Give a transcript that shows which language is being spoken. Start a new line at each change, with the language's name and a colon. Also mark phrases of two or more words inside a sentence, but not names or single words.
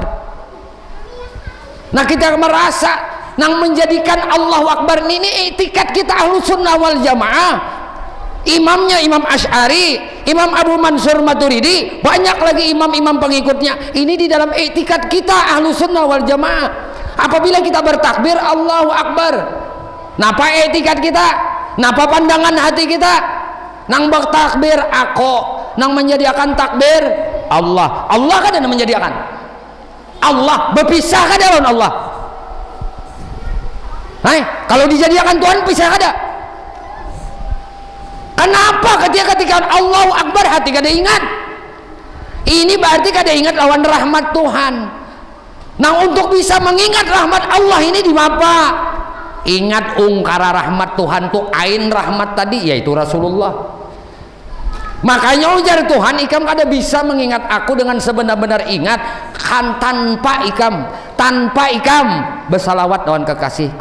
Banjar: Nah kita merasa nang menjadikan
Arabic: Allahu Akbar
Banjar: ini itikat kita
Arabic: ahlu sunnah wal jamaah.
Banjar: Imamnya Imam Asy'ari, Imam Abu Mansur Maturidi, banyak lagi imam-imam pengikutnya. Ini di dalam itikat kita
Arabic: ahlu sunnah wal jamaah.
Banjar: Apabila kita bertakbir
Arabic: Allahu Akbar,
Banjar: napa itikat kita, napa pandangan hati kita, nang bertakbir aku, nang menyediakan takbir Allah. Allah kan yang menyediakan, Allah berpisah kan dengan Allah. Kalau dijadikan Tuhan pisah ada. Kenapa ketika
Arabic: Allahu Akbar
Banjar: hati kada ingat? Ini berarti kada ingat lawan rahmat Tuhan. Nah untuk bisa mengingat rahmat Allah ini di apa? Ingat ungkara rahmat Tuhan tuh ain rahmat tadi yaitu Rasulullah. Makanya ujar Tuhan, ikam kada bisa mengingat aku dengan sebenar-benar ingat kan tanpa ikam bersalawat lawan kekasihku.